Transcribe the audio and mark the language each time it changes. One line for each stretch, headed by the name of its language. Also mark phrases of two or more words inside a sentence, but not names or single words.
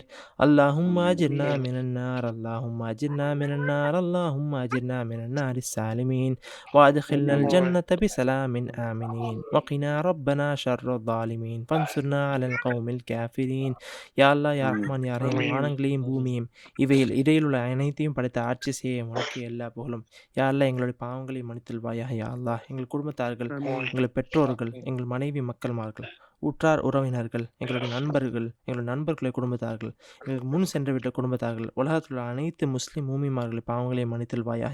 Arabic: اللهم أجرنا من النار اللهم أجرنا من النار اللهم أجرنا من النار السالمين وأدخلنا الجنة بسلام آمنين وقنا ربنا شر الظالمين فانصرنا على القوم الكافرين. يا الله يا رحمن يا رحيم.
Tamil: வானங்களையும் பூமியும் இவையில் இடையிலுள்ள அனைத்தையும் படைத்த ஆட்சி செய்ய உனக்கு எல்லா புகழும்.
Arabic: يا الله
Tamil: எங்களுடைய பாவங்களை மன்னித்தல்வாயாக.
Arabic: يا الله
Tamil: எங்கள் குடும்பத்தார்கள், எங்கள் பெற்றோர்கள், எங்கள் மனைவி மக்கள்மார்கள், உற்றார் உறவினர்கள், எங்களுடைய நண்பர்கள், எங்களுடைய நண்பர்களுடைய குடும்பத்தார்கள், எங்களுக்கு முன் சென்று விட்ட குடும்பத்தார்கள், உலகத்தில் உள்ள அனைத்து முஸ்லீம் மூமிமார்களை பாவங்களை மன்னித்தல்வாயாக.